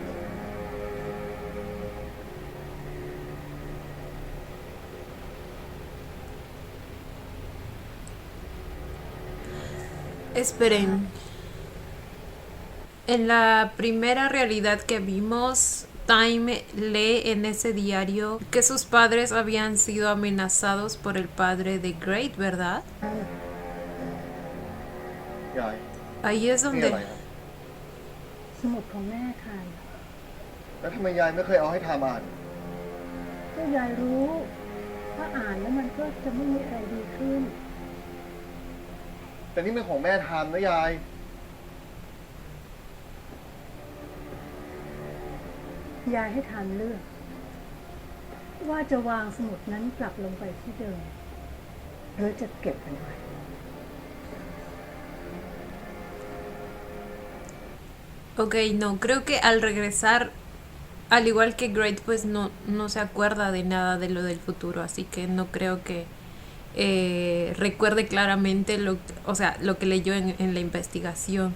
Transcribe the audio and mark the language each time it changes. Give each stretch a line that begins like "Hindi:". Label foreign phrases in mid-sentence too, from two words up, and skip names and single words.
Spanish: Esperen. En la primera realidad que vimos, Time lee en ese diario que sus padres habían sido amenazados por el padre de Great, ¿verdad?
Thai: ยาย
Spanish: Ahí es
Thai: นี่อะไร
Spanish: donde...
Thai: ครับ สมุดของแม่ทาน แล้วทำไมยายไม่เคยเอาให้ทามอ่าน ก็ยายรู้ถ้าอ่านแล้วมันก็จะไม่มีอะไรดีขึ้น แต่นี่เป็นของแม่ทามนะยาย ยายให้ทานเลือก ว่าจะวางสมุดนั้นกลับลงไปที่เดิมหรือจะเก็บมันไว้
Spanish: Ok, no, creo que al regresar, al igual que Great, pues no se acuerda de nada de lo del futuro, así que no creo que recuerde claramente lo que leyó en la investigación.